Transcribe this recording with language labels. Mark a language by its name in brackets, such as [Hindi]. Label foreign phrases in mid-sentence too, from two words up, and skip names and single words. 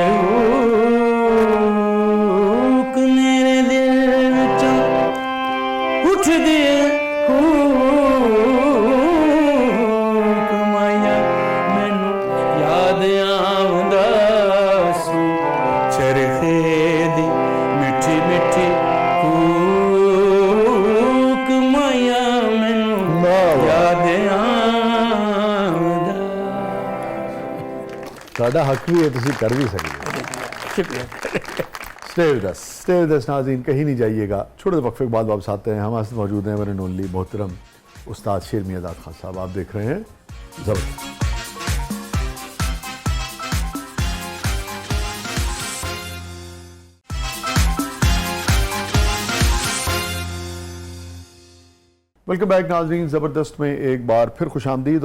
[Punjabi] ਹੂਕ ਮੇਰੇ ਦਿਲ ਵਿਚੋਂ ਉਠ ਦੇ ਹੂਕ ਮਾਇਆ ਮੈਨੂੰ ਯਾਦ ਆਉਂਦਾ ਸੀ ਚਰਖੇ ਦੀ ਮਿੱਠੀ ਮਿੱਠੀ ਕੂਕ ਮਾਇਆ ਮੈਨੂੰ ਯਾਦ ਆਉਂਦਾ। ਸਾਡਾ ਹੱਕ ਭੀ ਹੈ, ਤੁਸੀਂ ਕਰ ਭੀ ਸਕਤੇ। [Urdu] شکریہ. [English] stay with us [Urdu] ناظرین، کہیں نہیں جائیے گا. چھوٹے سے وقفے کے بعد واپس آتے ہیں۔ ہمارے ساتھ موجود ہیں [English] one and only [Urdu] محترم استاد شیر میاداد خان صاحب. آپ دیکھ رہے ہیں زبردست. [English] welcome back [Urdu] ناظرین، زبردست میں ایک بار پھر خوش آمدید.